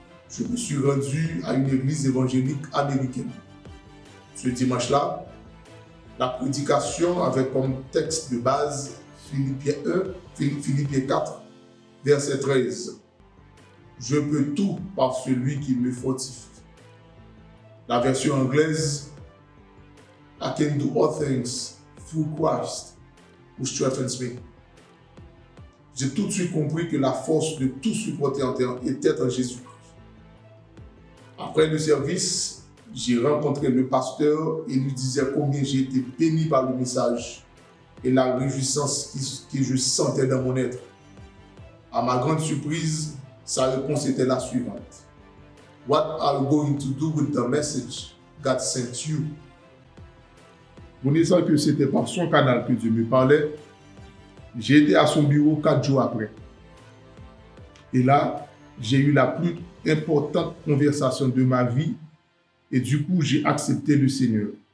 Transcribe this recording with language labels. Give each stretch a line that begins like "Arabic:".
French: Je me suis rendu à une église évangélique américaine. Ce dimanche-là, la prédication avait comme texte de base Philippiens 4, verset 13. Je peux tout par celui qui me fortifie. La version anglaise,
English: I can do all things through Christ who strengthens me.
French: J'ai tout de suite compris que la force de tout supporter en terre était en Jésus-Christ. Après le service, j'ai rencontré le pasteur et lui disais combien j'ai été béni par le message et la réjouissance que je sentais dans mon être. À ma grande surprise, sa réponse était la suivante.
English: What are you going to do with the message God sent you?
French: Connaissant que c'était par son canal que Dieu me parlait, j'ai été à son bureau 4 jours après. Et là, j'ai eu la plus importante conversation de ma vie et du coup, j'ai accepté le Seigneur.